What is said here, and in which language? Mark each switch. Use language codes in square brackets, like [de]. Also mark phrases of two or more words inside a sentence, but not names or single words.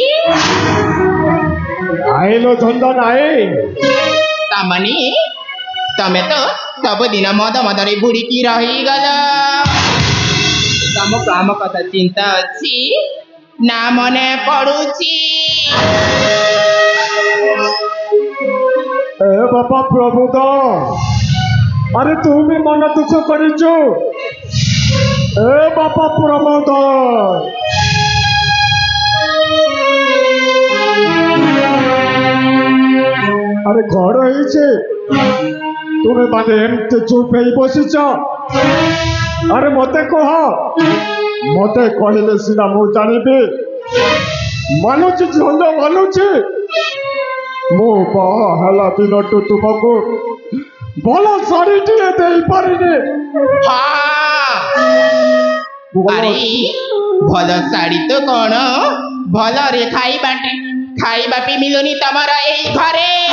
[or] ଆଇଲୋ ଝଞ୍ଝା ନାଇଁ। ତାମାନେ ତମେ ତ ସବୁଦିନ ମଦ ମଦରେ ବୁଡ଼ିକି ରହିଗଲ। ତମକୁ ଆମ କଥା ଚିନ୍ତା ଅଛି ନା ମନେ ପଡୁଛି? [bn] এ বাবা প্রভুদ, আরে তুমি মনে দুঃখ করেছো? এ বাবা প্রমোদ, আরে ঘর হয়েছে তুমি মানে এমনি চুপ হয়ে বসেছ? [or] ଆରେ ମତେ କହ, ମତେ କହିଲେ ସିନା ମୁ ଜାଣିବି। ମାନୁଛି ଝଞ୍ଜା ମାନୁଛି। ମୁଁ ବାହା ହେଲା ଦିନଠୁ ତୁମକୁ ଭଲ ଶାଢ଼ୀଟିଏ ଦେଇପାରିନି। ଆରେ ଭଲ ଶାଢ଼ୀ ତ କଣ, ଭଲରେ ଖାଇବା ବି ମିଳୁନି ତମର ଏଇ ଘରେ।